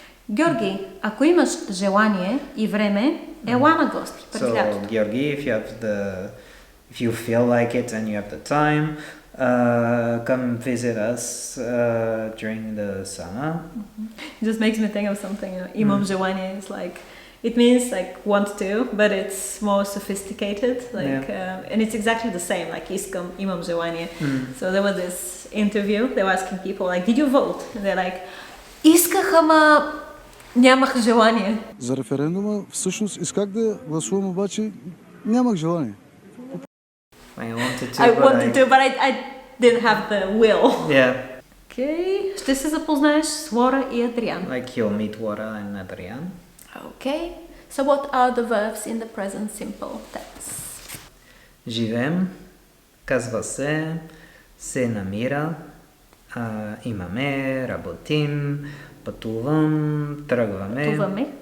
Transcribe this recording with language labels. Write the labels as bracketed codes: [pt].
[bg] Георги, ако имаш желание и време, ела на гости през лятото. [en] So, Georgi, if you feel like it and you have the time, come visit us during the summer. It just makes me think of something. [bg] Имам желание [en] is like, it means like want to, but it's more sophisticated. Like, and it's exactly the same. [bg] Like искам, имам желание. [en] So there was this interview. They were asking people like, did you vote? And they're like, [bg] исках, ама нямах желание. За референдума всъщност исках да гласувам, обаче нямах желание. [en] I wanted to, but I didn't have the will. Yeah. Okay. [bg] Ще се запознаеш с Лора и Адриан. [en] Like you'll meet Laura and Adrian. Okay. So what are the verbs in the present simple tense? [bg] Живеем, казва се намира, имаме, работим, пътувам, тръгваме.